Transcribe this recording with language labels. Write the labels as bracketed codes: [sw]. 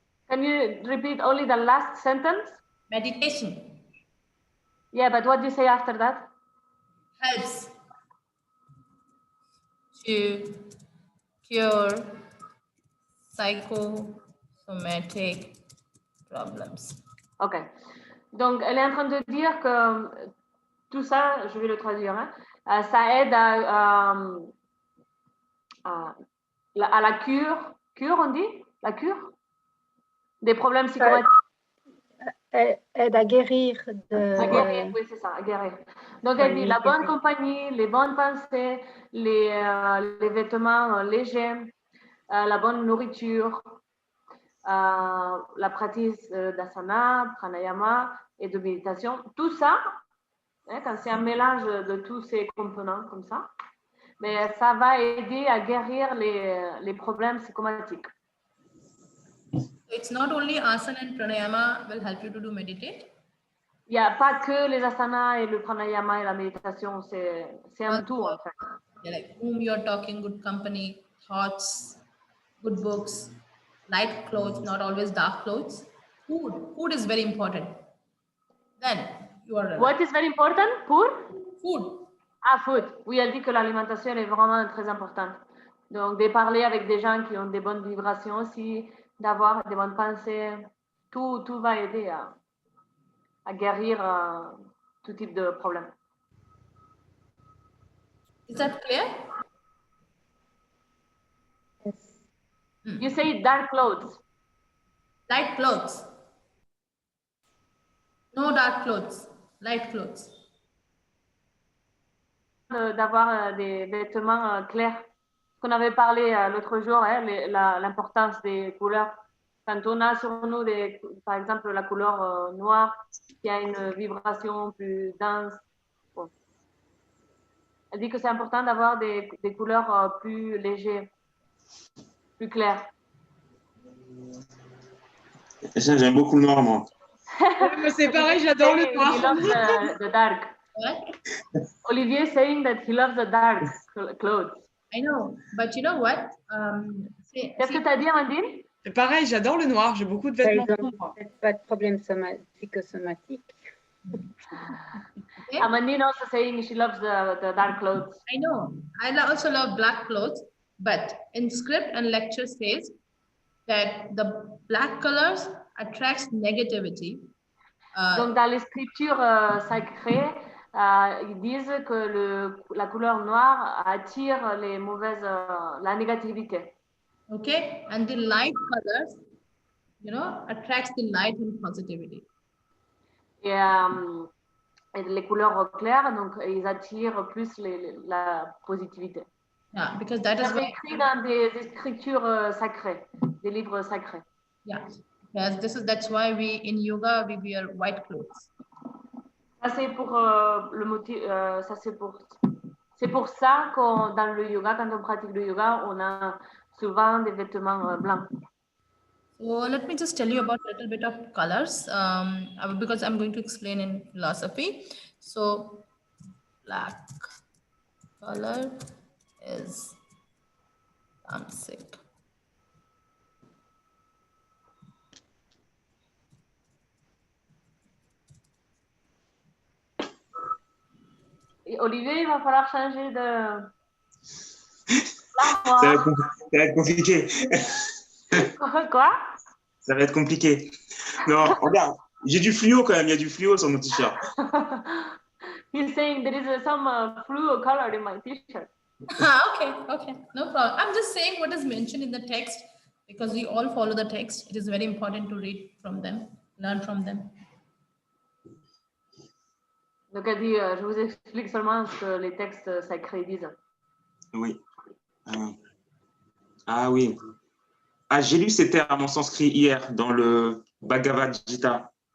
[en] Can you repeat only the last sentence? Meditation Yeah, but what do you say after that? helps to cure psychosomatic problems. Ok. [fr] Donc, elle est en train de dire que tout ça, je vais le traduire, hein, ça aide à la cure. Cure, on dit? La cure? Des problèmes psychomatiques. Aide à guérir À guérir, oui, c'est ça, à guérir. Donc, elle dit la bonne compagnie, les bonnes pensées, les vêtements légers, la bonne nourriture, la pratique d'asana, pranayama et de méditation. Tout ça, hein, quand c'est un mélange de tous ces composants comme ça, mais ça va aider à guérir les problèmes psychomatiques. [en] It's not only asana and pranayama will help you to do meditate. [fr] Il n'y a pas que les asanas et le pranayama et la méditation, c'est un tout en fait. [en] Yeah, like whom you're talking, good company, thoughts, good books, light clothes, not always dark clothes. Food is very important. Then you are relaxed. What is very important [fr] pour? [en] Food. Ah, food. [fr] Oui, elle dit que l'alimentation est vraiment très importante. Donc, de parler avec des gens qui ont des bonnes vibrations aussi, d'avoir des bonnes pensées, tout va aider à guérir tout type de problème. [en] Is that clear? Yes. You say dark clothes. Light clothes. No dark clothes. Light clothes. [fr] D'avoir des vêtements clairs. Qu'on avait parlé l'autre jour, hein, l'importance des couleurs. Quand on a sur nous, par exemple, la couleur noire, qui a une vibration plus dense. Bon. Elle dit que c'est important d'avoir des couleurs plus légères, plus claires. J'aime beaucoup le noir, moi. C'est pareil, j'adore le noir. [en] He loves the dark. What? Olivier is saying that he loves the dark clothes. I know, but you know what? [fr] Qu'est-ce que tu as dit, Amandine? C'est pareil, j'adore le noir. J'ai beaucoup de vêtements Ils n'ont sombres. peut-être pas de problème psychosomatique. [en] Okay? Amandine also saying she loves the dark clothes. I know. I also love black clothes, but in script and lecture says that the black colors attracts negativity. [fr] Donc, dans les scriptures sacrées, ils disent que la couleur noire attire les mauvaises, la négativité. [en] Okay, and the light colors, attracts the light and positivity. [fr] Et les couleurs claires, donc, ils attirent plus la positivité. [en] Yeah, because that is [fr] Ça, c'est écrit dans des écritures sacrées, des livres sacrés. [en] Yeah, yes, that's why we in yoga we wear white clothes. [fr] Ça, c'est pour le motif. Ça, c'est pour ça que dans le yoga, quand on pratique le yoga, on a souvent des vêtements blancs. [en] So let me just tell you about a little bit of colors, because I'm going to explain in philosophy. So black color is tamasic. [fr] Et Olivier, il va falloir changer de... Ça va être compliqué. Quoi? Ça va être compliqué. Non, regarde, j'ai du fluo quand même, il y a du fluo sur mon t-shirt. [en] He's saying there is some fluo color in my t-shirt. Okay, no problem. I'm just saying what is mentioned in the text because we all follow the text. It is very important to read from them, learn from them. [fr] Donc elle dit, je vous explique seulement ce que les textes sacrés disent. Oui. Ah oui. Ah, j'ai lu ces termes en sanskrit hier dans le Bhagavad Gita.